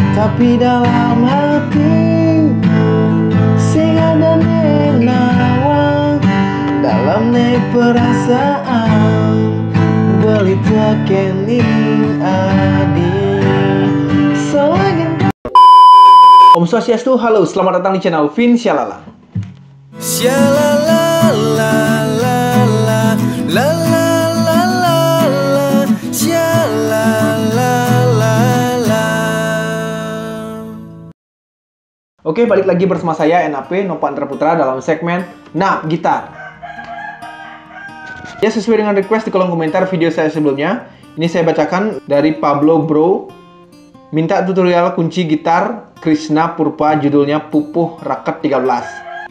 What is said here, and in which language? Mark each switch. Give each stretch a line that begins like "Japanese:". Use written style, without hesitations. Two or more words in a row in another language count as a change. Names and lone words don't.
Balinese: tapi dalam hati sing ada nenawang dalam perasaan beli tekening adi selagi. Om Swastiastu,
Indonesian: halo, selamat datang di channel Vin Syalala. Syalala la la la la la la la la Syalala la la. Oke, balik lagi bersama saya NAP Nova Andra Putra dalam segmen Nap Gitar. Ya, sesuai dengan request di kolom komentar video saya sebelumnya, ini saya bacakan dari Pablo Bro. Minta tutorial kunci gitar Krishna Purpa, judulnya Pupuh Raket 13.